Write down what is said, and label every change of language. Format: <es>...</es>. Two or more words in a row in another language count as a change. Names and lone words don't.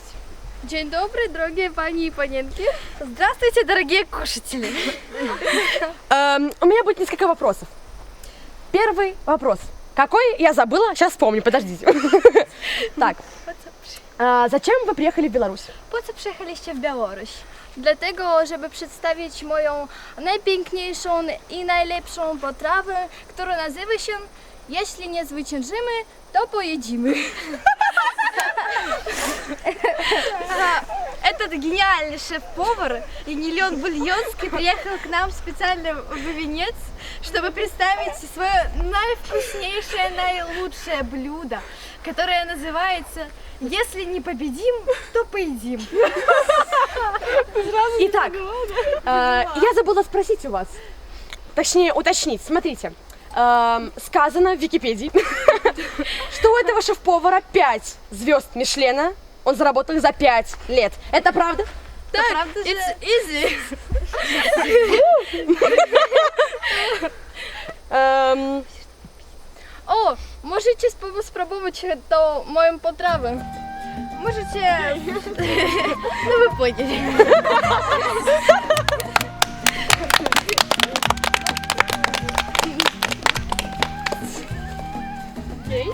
<ru>День добрый, дорогие</ru> <pl>pani i panienki.</pl> <ru>Здравствуйте, дорогие кушатели. У меня будет несколько вопросов. Первый вопрос. Какой? Я забыла. Сейчас вспомню, подождите. Так. Зачем вы приехали в Беларусь?</ru> <pl>Po co przyjechaliście w Białoruś? Dlatego, żeby przedstawić moją najpiękniejszą i najlepszą potrawę, która nazywa się Jeśli nie zwyciężymy, to поедим.</pl> <ru>Этот гениальный шеф-повар Янильон Бульонский приехал к нам специально в Венец, чтобы представить свое наивкуснейшее, наилучшее блюдо, которое называется «Если не победим, то поедим». Итак, я забыла спросить у вас, точнее уточнить. Смотрите, сказано в Википедии, что у этого шеф-повара 5 звезд Мишлена. Он заработал их за 5 лет. Это правда? Да,</ru> <en>it's easy.</en> <ru>О, можете спробовать эту мою потраву? Можете... Ну, вы поняли. Окей.</ru>